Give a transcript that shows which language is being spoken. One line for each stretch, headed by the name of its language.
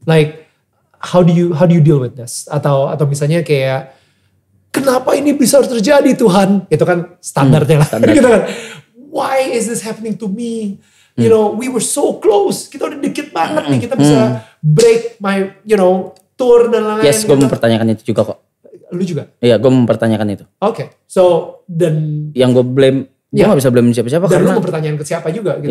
English: Like, How do you deal with this?
Indonesian: Atau misalnya kayak kenapa ini bisa terjadi Tuhan? Itu kan standarnya lah. Gitu kan.
English: Why is this happening to me? You know, we were so close.
Indonesian: Kita udah dikit banget nih. Kita bisa
English: break my,
Indonesian: tour dan lain-lain. Yes, gue mempertanyakan itu juga kok. Lu juga? Iya, gue mempertanyakan itu. Oke, so dan yang gue blame, gue gak bisa blame siapa-siapa dan karena lu mempertanyakan ke siapa juga gitu.